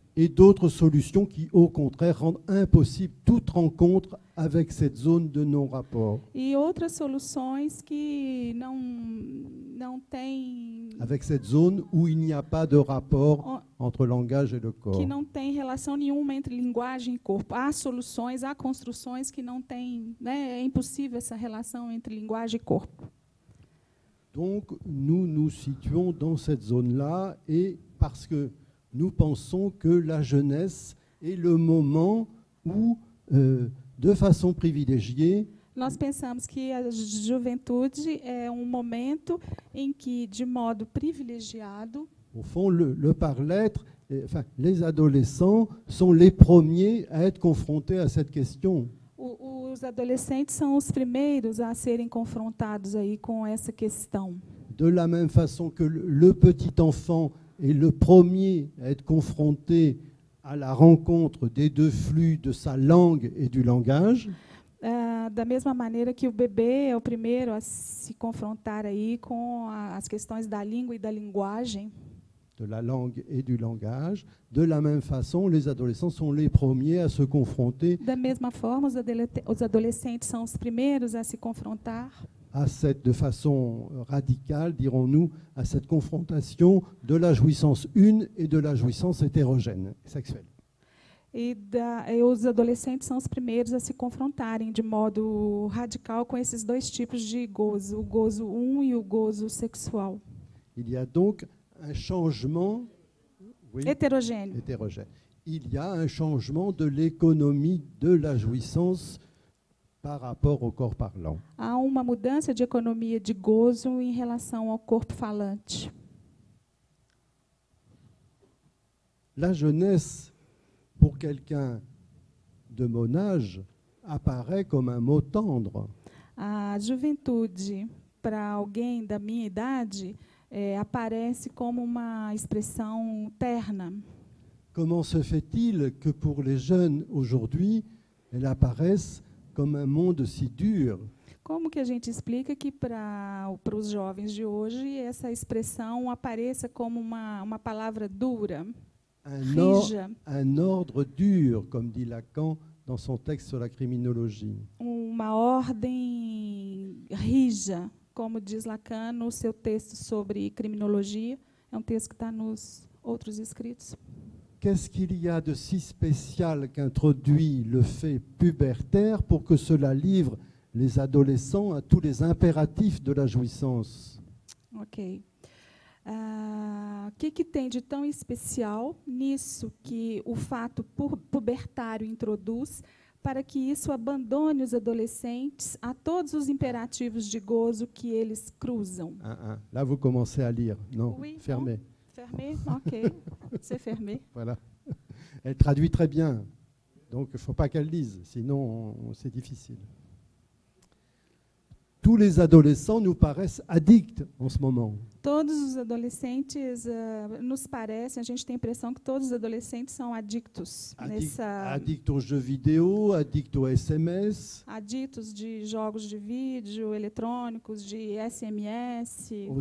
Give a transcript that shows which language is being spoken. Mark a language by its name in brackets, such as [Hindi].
[French] et d'autres solutions qui, au contraire, rendent impossible toute rencontre avec cette zone de non-rapport, [Portuguese] E outras soluções que não têm [French] avec cette zone où il n'y a pas de rapport entre langage et le corps. [Portuguese] que não tem relação nenhuma entre linguagem e corpo. Há soluções, há construções que não têm, né, é impossível essa relação entre linguagem e corpo. [French] Donc, nous nous situons dans cette zone-là, et parce que nous pensons que la jeunesse est le moment où, de façon privilégiée, [Portuguese] Nós pensamos que a juventude é um momento em que, de modo privilegiado, [French] au fond, le par-l'être, enfin, les adolescents sont les premiers à être confrontés à cette question. [Portuguese] os adolescentes são os primeiros a serem confrontados aí com essa questão. [French] De la même façon que le petit enfant est le premier à être confronté à la rencontre des deux flux de sa langue et du langage, [Portuguese] Da mesma maneira que o bebê é o primeiro a se confrontar aí com as questões da língua e da linguagem, [French] de la langue et du langage, de la même façon, les adolescents sont les premiers à se confronter [Portuguese] da mesma forma, os adolescentes são os primeiros a se confrontar [French] à cette, de façon radicale, dirons-nous, à cette confrontation de la jouissance une et de la jouissance hétérogène, sexuelle. [Portuguese] e os adolescentes são os primeiros a se confrontarem de modo radical com esses dois tipos de gozo, o gozo e o gozo sexual. [French] Il y a donc un changement [Portuguese] Heterogêneo. [French] hétérogène. Il y a un changement de l'économie de la jouissance par rapport au corps parlant. [Portuguese] Há uma mudança de economia de gozo em relação ao corpo falante. [French] La jeunesse, pour quelqu'un de mon âge, apparaît comme un mot tendre. [Portuguese] A juventude, para alguém da minha idade, aparece como uma expressão terna. [French] Comment se fait-il que pour les jeunes aujourd'hui, elle apparaisse comme un monde si dur? [Portuguese] Como que a gente explica que para os jovens de hoje essa expressão apareça como uma palavra dura, rija, [French] Un ordre dur, comme dit Lacan dans son texte sur la criminologie. [Portuguese] uma ordem rija, como diz Lacan no seu texto sobre criminologia? É um texto que está nos outros escritos. [French] Qu'est-ce qu'il y a de si spécial qu'introduit le fait pubertaire pour que cela livre les adolescents à tous les impératifs de la jouissance? Ok. [Portuguese] O que tem de tão especial nisso que o fato pubertário introduz para que isso abandone os adolescentes a todos os imperativos de gozo que eles cruzam? [French] Là, vous commencez à lire. Non, Oui, fermez. Fermé? Ok. C'est fermé. Voilà. Elle traduit très bien. Donc, il ne faut pas qu'elle lise, sinon c'est difficile. Tous les adolescents nous paraissent addicts en ce moment. [Portuguese] Todos os adolescentes, nos parece, a gente tem a impressão que todos os adolescentes são adictos [French] Addicts aux jeux vidéo, addicts aux SMS, [Portuguese] adictos de jogos de vídeo, eletrônicos, de SMS,